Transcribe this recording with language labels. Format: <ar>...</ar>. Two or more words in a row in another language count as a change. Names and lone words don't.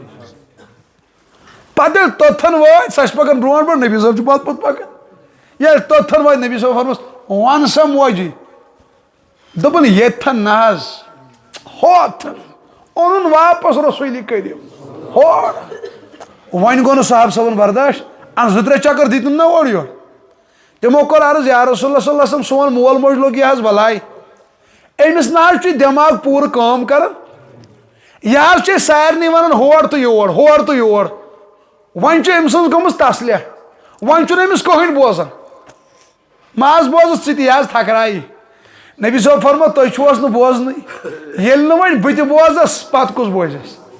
<ks>پتہٕ ییٚلہِ توٚتھن وٲتۍ سۄ چھِ پکان برونٛٹھ برونٛٹھ نبی صٲب چھُ پتہٕ پتہٕ پکان ییٚلہِ توٚتھن وٲتۍ نبی صٲب فرموس ون سا موجی دوٚپُن ییٚتھن نہ حظ ہوتھن اونُن واپس رسول کریم ہور وۄنۍ گوٚو نہٕ صاحب صٲبن برداش ان زٕ ترٛےٚ چکر دِتُن نا اورٕ یورٕ تِمو کوٚر عرض</ks> <ar>یا رسول اللہ صلی اللہ علیہ وسلم</ar> <ks>سون مول موج لوٚگ یہِ حظ بلاے أمِس نہ حظ چھُ دٮ۪ماغ پوٗرٕ کٲم کران یہِ حظ چھِ سارنٕے ونان ہور تہٕ یور وۄنۍ چھِ أمۍ سٕنٛز گٔمٕژ تسلیہ وۄنۍ چھُنہٕ أمِس کٕہٕنۍ بوزان ماز بوزُس ژٕ تہِ یہِ حظ تھکرایی نبی صٲب فرمو تُہۍ چھِوس نہٕ بوزنٕے ییٚلہِ نہٕ وۄنۍ بہٕ تہِ بوزس پتہٕ کُس بوزس</ks>